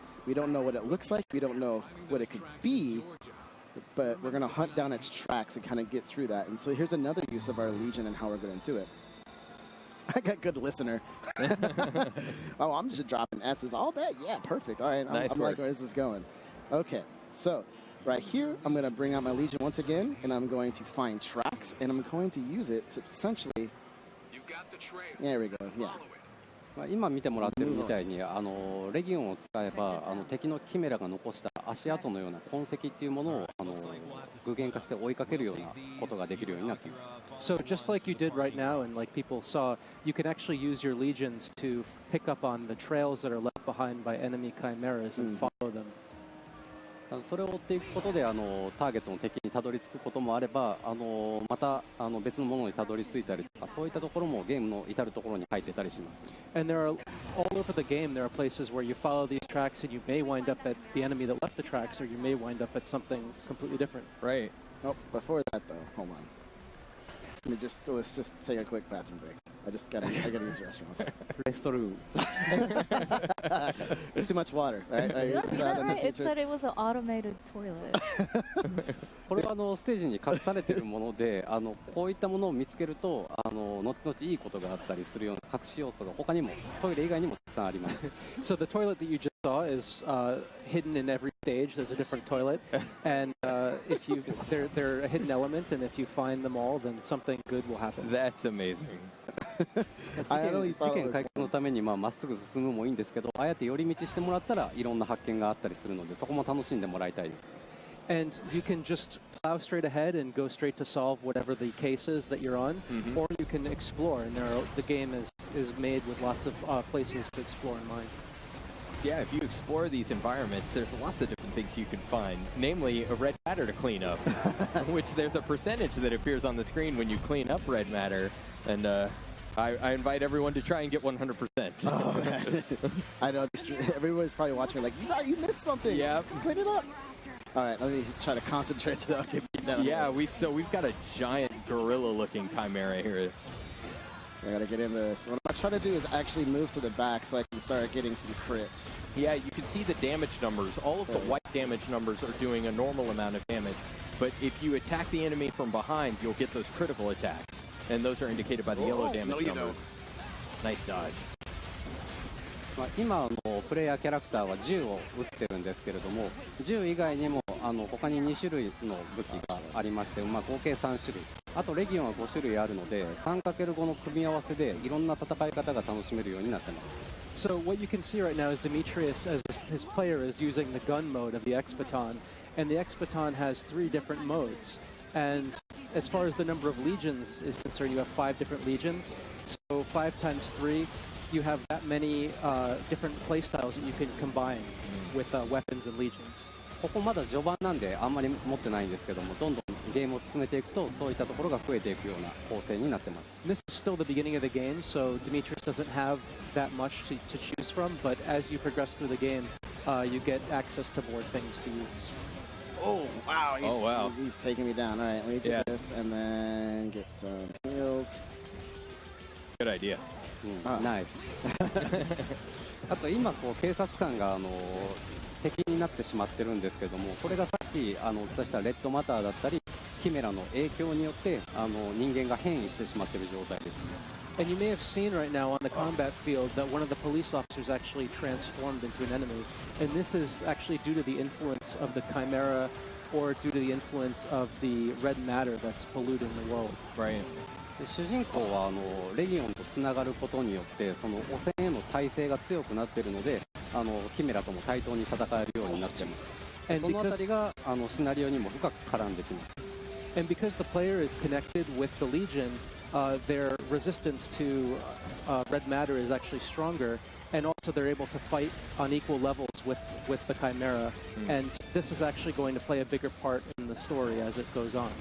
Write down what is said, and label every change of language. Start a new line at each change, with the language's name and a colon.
English: We don't know what it looks like. We don't know what it could be, but we're going to hunt down its tracks and kind of get through that. And so here's another use of our Legion and how we're going to do it. I got good listener. Oh, I'm just dropping S's all day. Yeah, perfect. All right. I'm like, where is this going? Okay. So right here, I'm going to bring out my Legion once again, and I'm going to find tracks, and I'm going to use it to essentially... You've got the trail. There we go. Yeah.
Japanese: 今見てもらってるみたいにレギオンを使えば敵のキメラが残した足跡のような痕跡っていうものを具現化して追いかけるようなことができるようになっています。
English: So just like you did right now, and like people saw, you can actually use your legions to pick up on the trails that are left behind by enemy chimeras and follow them.
Japanese: それを追っていくことでターゲットの敵にたどり着くこともあればまた別のものにたどり着いたりとかそういったところもゲームの至るところに入ってたりします。
English: And there are all over the game there are places where you follow these tracks and you may wind up at the enemy that left the tracks, or you may wind up at something completely different. Right. Oh, before that though, hold on. Let's just take a quick bathroom break. I gotta use the restroom. Restroom. It's too much water. Right? Is that right? It said it was an automated toilet.
Japanese: これはステージに隠されているものでこういったものを見つけると後々いいことがあったりするような隠し要素が他にもトイレ以外にもたくさんあります。
English: So the toilet that you just saw is hidden in every stage. There's a different toilet, and if you they're a hidden element, and if you find them all, then something good will happen. That's amazing.
Japanese: 事件解決のためにまっすぐ進むもいいんですけど、ああやって寄り道してもらったらいろんな発見があったりするので、そこも楽しんでもらいたいです。
English: And you can just plow straight ahead and go straight to solve whatever the case is that you're on, or you can explore. And the game is made with lots of places to explore in mind. Yeah, if you explore these environments, there's lots of different things you can find, namely a red matter to clean up, which there's a percentage that appears on the screen when you clean up red matter, and I invite everyone to try and get 100%. Oh, man. I know, everyone's probably watching me like, you missed something. Yeah. Clean it up. All right, let me try to concentrate so I'll get beat down. Yeah, we've got a giant gorilla-looking chimera here. I gotta get in this. What I'm trying to do is actually move to the back so I can start getting some crits. Yeah, you can see the damage numbers. All of the white damage numbers are doing a normal amount of damage. But if you attack the enemy from behind, you'll get those critical attacks. And those are indicated by the yellow damage numbers. Nice dodge.
Japanese: 今プレイヤーキャラクターは銃を撃ってるんですけれども、銃以外にも他に2種類の武器がありまして、合計3種類、あとレギオンは5種類あるので 3×5 の組み合わせでいろんな戦い方が楽しめるようになってます。
English: So what you can see right now is Demetrius, as his player, is using the gun mode of the X-Baton, and the X-Baton has 3 different modes. And as far as the number of legions is concerned, you have 5 different legions. So 5 times 3 you have that many different playstyles that you can combine with weapons and legions.
Japanese: ここまだ序盤なんであんまり持ってないんですけども、どんどんゲームを進めていくとそういったところが増えていくような構成になってます。
English: This is still the beginning of the game, so Demetrius doesn't have that much to choose from, but as you progress through the game, you get access to more things to use. Oh, wow. wow. He's taking me down. All right, let me do this and then get some heals. Good idea.
Japanese: ナイス。あと今こう警察官が敵になってしまってるんですけども、これがさっきお伝えしたレッドマターだったりキメラの影響によって人間が変異してしまっている状態ですね。
English: And you may have seen right now on the combat field that one of the police officers actually transformed into an enemy. And this is actually due to the influence of the chimera or due to the influence of the red matter that's polluting the world. Right.
Japanese: で主人公はレギオンとつながることによってその汚染への耐性が強くなっているのでキメラとも対等に戦えるようになっています。そのあたりがシナリオにも深く絡んできます。
English: And because the player is connected with the Legion, their resistance to red matter is actually stronger, and also they're able to fight on equal levels with the Chimera. And this is actually going to play a bigger part in the story as it goes on.